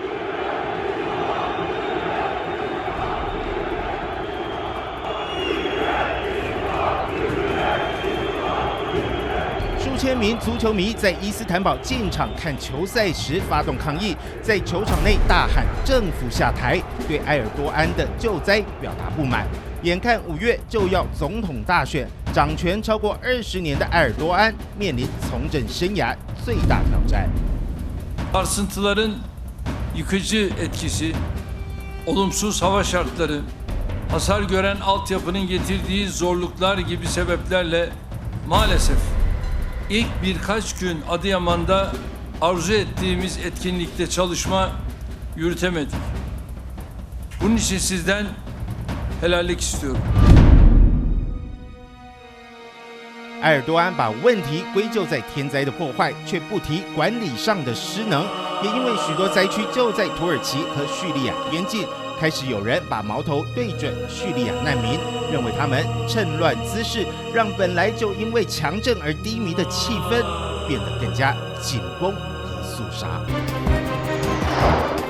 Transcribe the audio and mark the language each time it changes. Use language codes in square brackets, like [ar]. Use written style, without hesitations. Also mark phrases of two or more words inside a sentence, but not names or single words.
[zh] 数千名足球迷在伊斯坦堡进场看球赛时发动抗议，在球场内大喊“政府下台”，对埃尔多安的救灾表达不满。眼看5月就要总统大选，掌权超过20年的埃尔多安面临从政生涯最大挑战。 [tr] Sarsıntıların yıkıcı etkisi, olumsuz hava şartları, hasar gören altyapının getirdiği zorluklar gibi sebeplerle maalesef İlk birkaç gün Adıyaman'da arzu ettiğimiz etkinlikte çalışma yürütemedik. Bunun için sizden helallik istiyorum. [zh] 埃尔多安把问题归咎在天灾的破坏，却不提管理上的失能。也因为许多灾区就在土耳其和叙利亚边境，开始有人把矛头对准叙利亚难民，认为他们趁乱滋事，让本来就因为强震而低迷的气氛变得更加紧绷和肃杀。